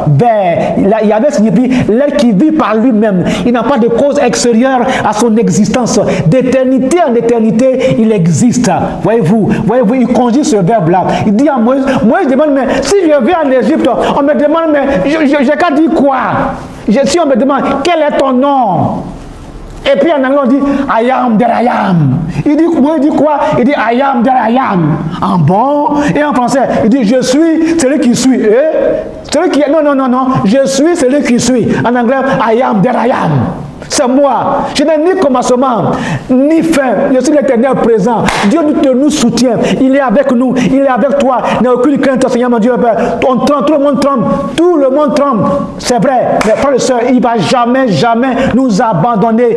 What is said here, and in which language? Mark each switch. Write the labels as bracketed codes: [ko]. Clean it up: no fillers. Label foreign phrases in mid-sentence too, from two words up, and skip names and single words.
[fr] Vé, Yahvé signifie l'être qui vit par lui-même, il n'a pas de cause extérieure à son existence, d'éternité en éternité, il existe, voyez-vous, il conjugue ce verbe-là, il dit à Moïse, Moïse demande, mais si je vais en Égypte, on me demande, mais j'ai qu'à dire quoi? Si on me demande, quel est ton nom? Et puis en anglais on dit, [en] I am that I am. [fr] Il dit quoi? Il dit, [en] I am that I am. [fr] En bon, et en français, il dit, je suis celui qui suis. Celui qui est, non, je suis celui qui suis. En anglais, [en] I am that I am. [fr] C'est moi. Je n'ai ni commencement, ni fin. Je suis l'Éternel présent. Dieu nous soutient. Il est avec nous. Il est avec toi. Il n'y a aucune crainte, Seigneur, mon Dieu. On tremble, tout le monde tremble. Tout le monde tremble. C'est vrai. Mais frères et sœurs, il ne va jamais nous abandonner.